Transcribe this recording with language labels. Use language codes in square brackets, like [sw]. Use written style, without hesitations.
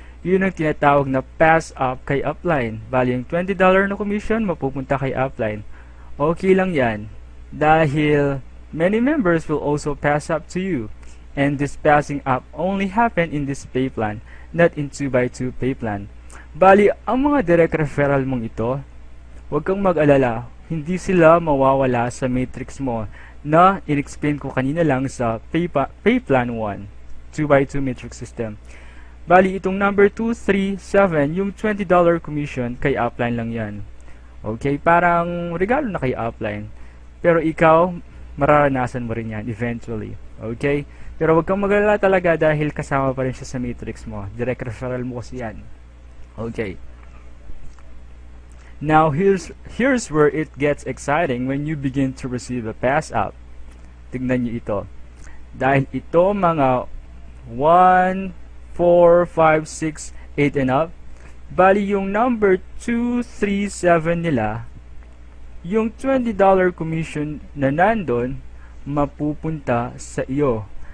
[tl] Yun ang tinatawag na pass-up kay upline. Bali, yung $20 na commission, mapupunta kay upline. Okay lang yan. [en] Dahil many members will also pass up to you, and this passing up only happen in this pay plan, not in 2x2 pay plan. [tl] Bali, ang mga direct referral mong ito, huwag kang mag-alala, hindi sila mawawala sa matrix mo na in-explain ko kanina lang sa pay plan 1, 2x2 matrix system. Bali, itong number 2, 3, 7, yung $20 commission kay upline lang yan. Okay, parang regalo na kay upline. Pero ikaw, mararanasan mo rin yan eventually. Okay? Pero wag kang mag-alala talaga dahil kasama pa rin siya sa matrix mo. Direct referral mo kasi yan. Okay. [en] Now, here's where it gets exciting when you begin to receive a pass-up. [tl] Tignan nyo ito. Dahil ito mga 1, 4, 5, 6, 8 and up, bali yung number 2, 3, 7 nila, yung $20 commission na nandun, mapupunta sa iyo.